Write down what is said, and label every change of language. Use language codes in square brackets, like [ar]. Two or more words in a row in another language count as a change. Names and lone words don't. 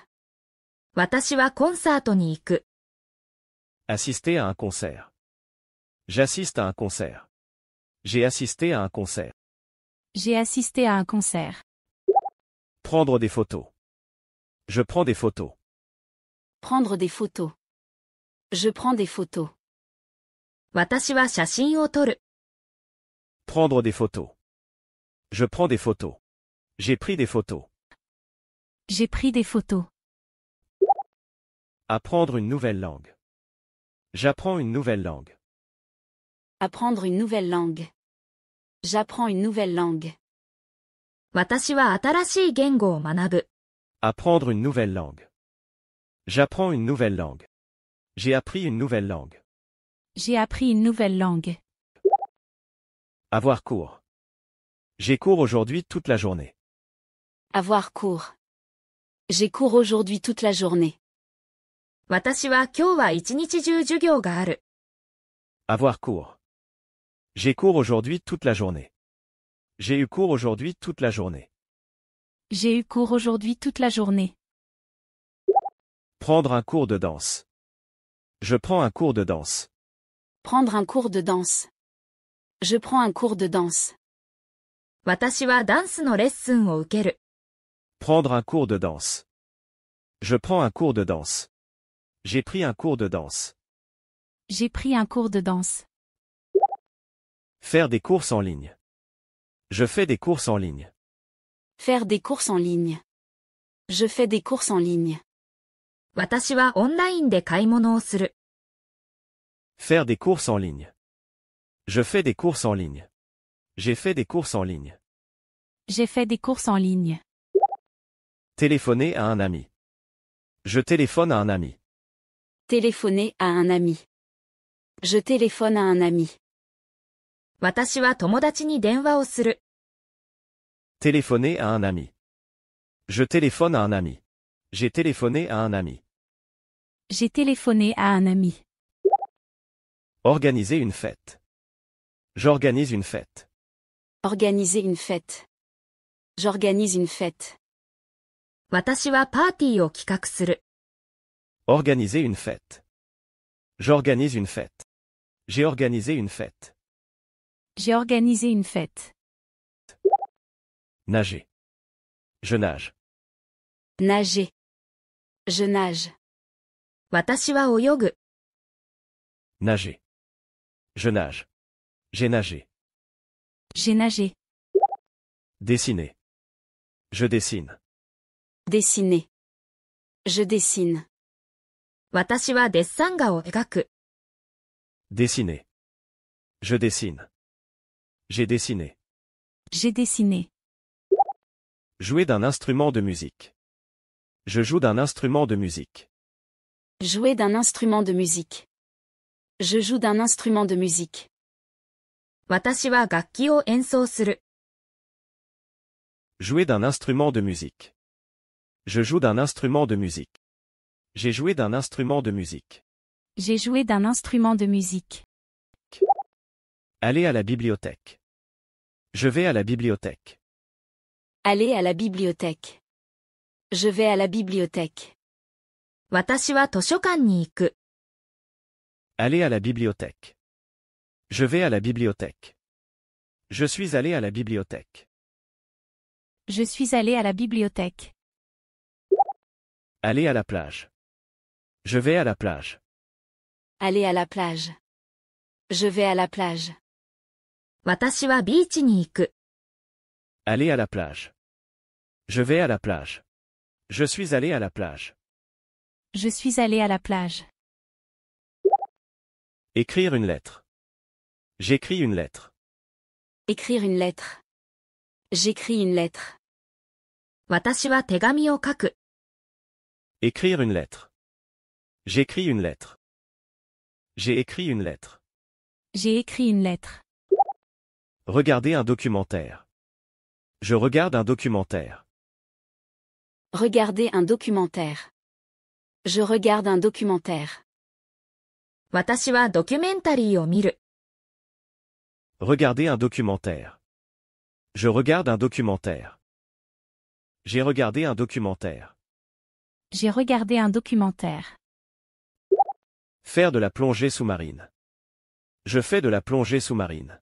[ja] 私はコンサートに行く。 [fr] Assister à un concert. J'assiste à un concert. J'ai assisté à un concert. J'ai assisté à un concert. Prendre des photos. Je prends des photos. Prendre des photos. Je prends des photos. [ja] 私は写真を撮る。 [fr] Prendre des photos. Je prends des photos. J'ai pris des photos. J'ai pris des photos. Apprendre une nouvelle langue. J'apprends une nouvelle langue. Apprendre une nouvelle langue. J'apprends une nouvelle langue. [ja] 私は新しい言語を学ぶ。 [fr] Apprendre une nouvelle langue. J'apprends une nouvelle langue. J'ai appris une nouvelle langue. J'ai appris une nouvelle langue. Avoir cours. J'ai cours aujourd'hui toute la journée. Avoir cours. J'ai cours aujourd'hui toute la journée. [ja] 私は今日は一日中授業がある。 [fr] Avoir cours. J'ai cours aujourd'hui toute la journée. J'ai eu cours aujourd'hui toute la journée. J'ai eu cours aujourd'hui toute la journée. Prendre un cours de danse. Je prends un cours de danse. Prendre un cours de danse. Je prends un cours de danse. [ja] 私はダンスのレッスンを受ける。 [fr] Prendre un cours de danse. Je prends un cours de danse. J'ai pris un cours de danse. J'ai pris un cours de danse. Faire des courses en ligne. Je fais des courses en ligne. Faire des courses en ligne. Je fais des courses en ligne. [ja] 私はオンラインで買い物をする。 [fr] Faire des courses en ligne. Je fais des courses en ligne. J'ai fait des courses en ligne. J'ai fait des courses en ligne. Téléphoner à un ami. Je téléphone à un ami. Téléphoner à un ami. Je téléphone à un ami. [ja] 私は友達に電話をする。 [fr] Téléphoner à un ami. Je téléphone à un ami. J'ai téléphoné à un ami. J'ai téléphoné à un ami. Organiser une fête. J'organise une fête. Organiser une fête. J'organise une fête. [ja] 私はパーティーを企画する。 [fr] Organiser une fête. J'organise une fête. J'ai organisé une fête. J'ai organisé une fête. Nager. Je nage. Nager. Je nage. [ja] 私は泳ぐ。 [fr] Nager. Je nage. J'ai nagé. J'ai nagé. Dessiner. Je dessine. Dessiner. Je dessine. [ja] 私はデッサン画を描く。 [fr] Dessiner. Je dessine. J'ai dessiné. J'ai dessiné. Jouer d'un instrument de musique. Je joue d'un instrument de musique. Jouer d'un instrument de musique. Je joue d'un instrument de musique. [ja] 私は楽器を演奏する。 [fr] Jouer d'un instrument de musique. Je joue d'un instrument de musique. J'ai joué d'un instrument de musique. J'ai joué d'un instrument de musique. Aller à la bibliothèque. Je vais à la bibliothèque. Aller à la bibliothèque. Je vais à la bibliothèque. [ja] 私は図書館に行く。 [fr] Aller à la bibliothèque. Je vais à la bibliothèque. Je suis allé à la bibliothèque. Je suis allé à la bibliothèque. Aller à la plage. Je vais à la plage. Aller à la plage. Je vais à la plage. [ja] 私はビーチに行く。 [fr] Aller à la plage. Je vais à la plage. Je suis allé à la plage. Je suis allé à la plage. Écrire une lettre. J'écris une lettre. Écrire une lettre. J'écris une lettre. [ja] 私は手紙を書く。 [fr] Écrire une lettre. J'écris une lettre. J'ai écrit une lettre. J'ai écrit une lettre. Regarder un documentaire. Je regarde un documentaire. Regarder un documentaire. Je regarde un documentaire. [ja] 私はドキュメンタリーを見る。 [fr] Regarder un documentaire. Je regarde un documentaire. J'ai regardé un documentaire. J'ai regardé un documentaire. Faire de la plongée sous-marine. Je fais de la plongée sous-marine.